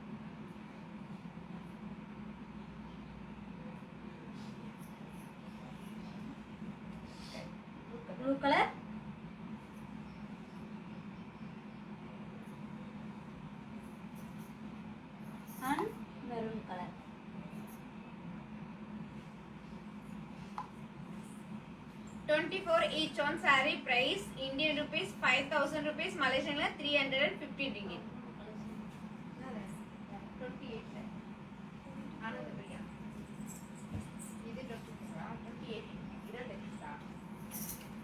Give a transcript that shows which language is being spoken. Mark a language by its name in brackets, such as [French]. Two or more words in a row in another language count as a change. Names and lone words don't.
[English] blue color, and maroon color. $24 each on saree price Indian rupees 5000 rupees, Malaysian la 350 ringgit. [Tamil] 28 la ஆனந்த் பிரியா. இது 28 28